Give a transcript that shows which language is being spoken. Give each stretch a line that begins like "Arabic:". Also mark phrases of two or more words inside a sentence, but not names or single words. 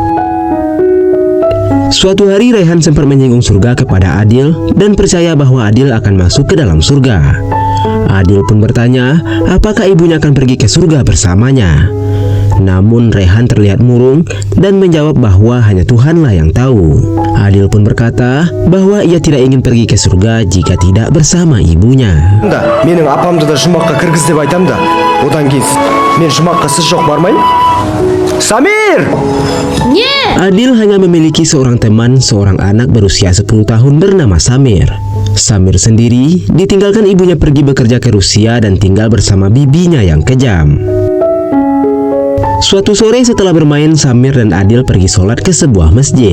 Indonesian: Suatu hari Raihan sempat menyinggung surga kepada Adil dan percaya bahwa Adil akan masuk ke dalam surga. Adil pun bertanya apakah ibunya akan pergi ke surga bersamanya. Namun Raihan terlihat murung dan menjawab bahwa hanya Tuhanlah yang tahu. Adil pun berkata bahwa ia tidak ingin pergi ke surga jika tidak bersama ibunya.
Kazakh: Менің апамды да жұмаққа кіргіз деп айтам да, одан кейін мен жұмаққа сіз жоқ бармайын.
Indonesian: Samir! Adil hanya memiliki seorang teman, seorang anak berusia 10 tahun bernama Samir. Samir sendiri ditinggalkan ibunya pergi bekerja ke Rusia dan tinggal bersama bibinya yang kejam. Suatu sore setelah bermain, Samir dan Adil pergi sholat ke sebuah masjid.